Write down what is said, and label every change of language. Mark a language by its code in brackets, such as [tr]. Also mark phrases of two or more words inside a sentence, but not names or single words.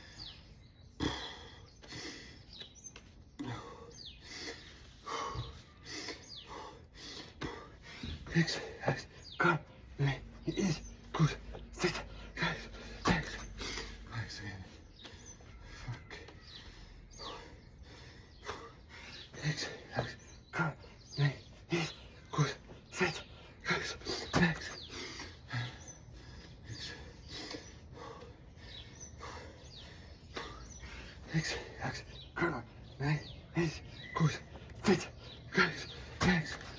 [en] Relax. Relax. Go. Release. Push. Sit. Relax. Relax. Relax again. Fuck. Exhale, exhale. Come. Nine, 8, good. 7, 6, 5. Exhale, exhale. Come on. 9, 8, good. 7, 6, 5.